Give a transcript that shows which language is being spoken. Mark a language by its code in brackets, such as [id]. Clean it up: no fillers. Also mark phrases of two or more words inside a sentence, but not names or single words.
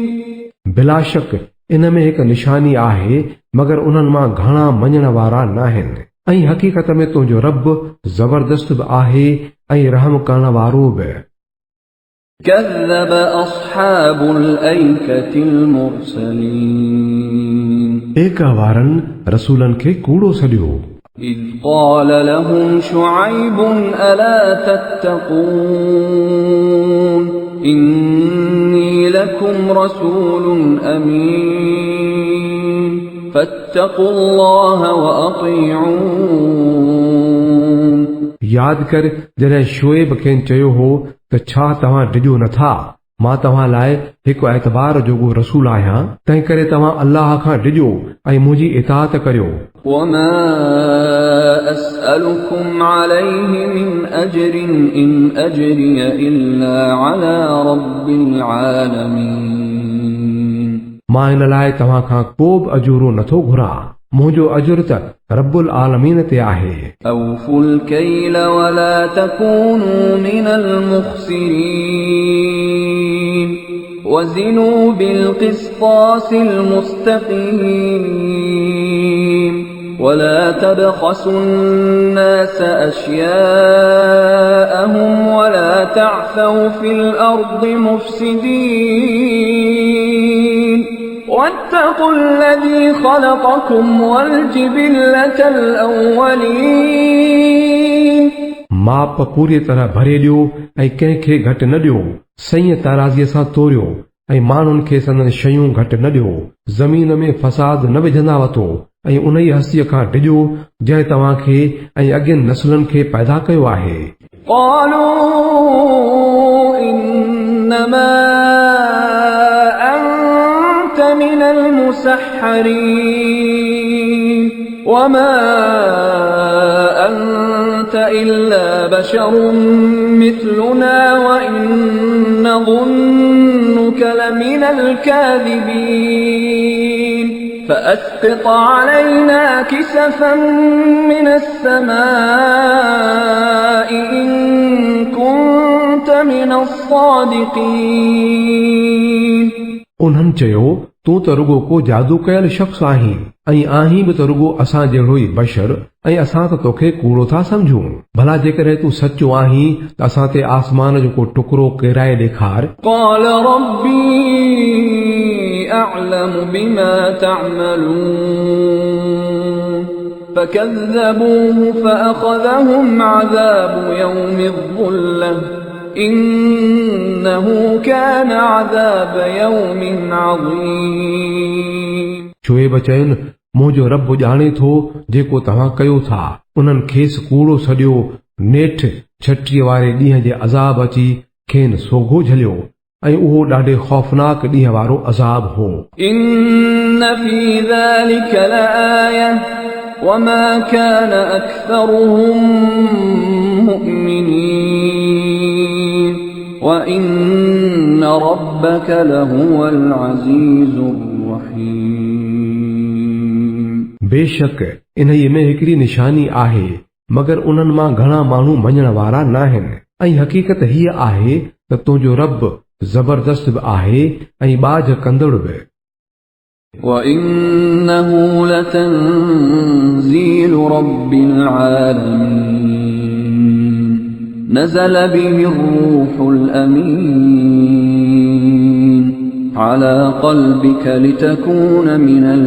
[sd] बिला शक इन में हिकु निशानी आहे मगर उन्हनि मां घणा मञण वारा नाहिनि ऐं हक़ीक़त में तुंहिंजो रब ज़बरदस्त बि आहे ऐं रहम करण वारो बि [ar] كذب أصحاب الأيكة المرسلين [sd] एका वारनि रसूलनि खे कूड़ो सॾियो [ar] إذ قال لهم شعيب ألا تتقون إني لكم رسول أمين فاتقوا الله وأطيعون [sd] यादि कर जॾहिं शोएब खेनि चयो हो त छा तव्हां डिॼो नथा मां तव्हां लाइ हिकु एतबार जोॻो रसूल आहियां तंहिं करे तव्हां अल्लाह खां डिॼो ऐं मुंहिंजी इताअत करियो [ar] وما أسألكم عليه من أجر إن أجري إلا على رب العالمين [sd] मां हिन लाइ तव्हां खां को बि अजूरो नथो घुरां मुंहिंजो अजुर त [ar] رب العالمين [sd] ते आहे [ar] أوفوا الكيل ولا تكونوا من المخسرين وزنوا بالقسطاس المستقيم ولا تبخسوا الناس أشياءهم ولا تعثوا في الأرض مفسدين واتقوا الذي خلقكم والجبلة الأولين [sd] माप पूरी तरह भरे ॾियो ऐं कंहिंखे घटि न ॾियो सही ताराज़ीअ सां तोरियो ऐं माण्हुनि खे संदन शयूं घटि न ॾियो ज़मीन में फसाद न विझंदा वठो ऐं उन ई हस्तीअ खां डिॼो जंहिं तव्हां खे ऐं अॻियनि नसलनि खे पैदा कयो आहे [ar] قالوا إنما أنت من المسحرين وما أنت إلا بشر مثلنا وإن نظنك لمن الكاذبين فأسقط علينا كسفا من السماء إن كنت من الصادقين [sd] उन्हनि चयो तूं त रुगो को जादू कयल शख़्स आहीं ऐं आहीं बि त रुगो असां जहिड़ो ई बशर ऐं असां त तोखे कूड़ो था समझूं भला जेकॾहिं तूं सचो आहीं त असां ते आसमान जो को टुकड़ो किराए ॾेखार [ar] قال ربي أعلم بما تعملون فكذبوه فأخذهم عذاب يوم الظلة إنه كان عذاب يوم عظيم [sd] शोएब चयनि मुंहिंजो रब ॼाणे थो जेको तव्हां कयो था उन्हनि खेसि कूड़ो सॼियो नेठ छटीअ वारे ॾींहं जे अज़ाब अची खेनि सोघो झलियो ऐं उहो ॾाढे खौफ़नाक ॾींहं वारो अज़ाब हो [ar] إن في ذلك لآية وما كان أكثرهم مؤمنين وإن ربك لهو العزيز الرحيم [sd] बेशक इन में हिकिड़ी निशानी आहे मगर उन्हनि मां घणा माण्हू मञण वारा नाहिनि ऐं हक़ीक़त हीअ आहे त तुंहिंजो रब ज़बरदस्त बि आहे ऐं बाज कंदड़ बि [ar] وإنه لتنزيل رب العالمين نزل به الروح الأمين على قلبك لتكون من